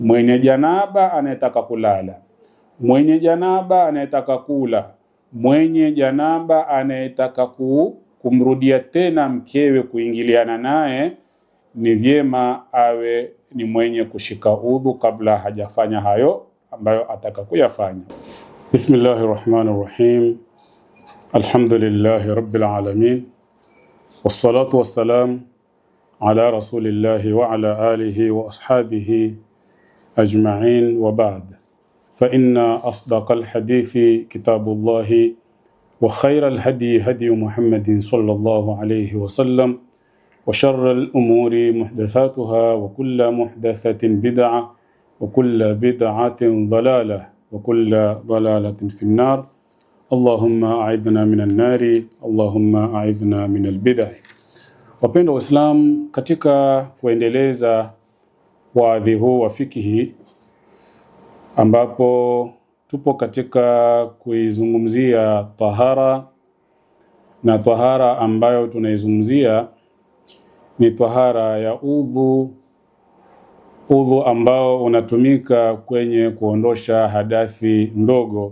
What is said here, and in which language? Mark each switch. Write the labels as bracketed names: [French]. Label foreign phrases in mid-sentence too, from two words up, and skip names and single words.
[Swahili] mwenye janaba anayetaka kulala, mwenye janaba anayetaka kula, mwenye janaba anayetaka kumrudia tena mkewe kuingiliana naye, ni vyema awe ni mwenye kushika udhu kabla hajafanya hayo ambayo ataka kuyafanya. [Arabic] بسم الله الرحمن الرحيم. الحمد لله رب العالمين. والصلاة والسلام على رسول الله وعلى آله وأصحابه أجمعين وبعد. فإن أصدق الحديث كتاب الله وخير الهدي هدي محمد صلى الله عليه وسلم وشر الأمور محدثاتها وكل محدثة بدعة وكل بدعة ضلالة وكل ضلالة في النار. اللهم أعذنا من النار، اللهم أعذنا من البدعة. [Swahili] Wapendwa Waislamu, katika kuendeleza wadhi huu wa fikihi ambapo tupo katika kuizungumzia tahara, na tahara ambayo tunaizungumzia ni tahara ya udhu ambao unatumika kwenye kuondosha hadathi ndogo.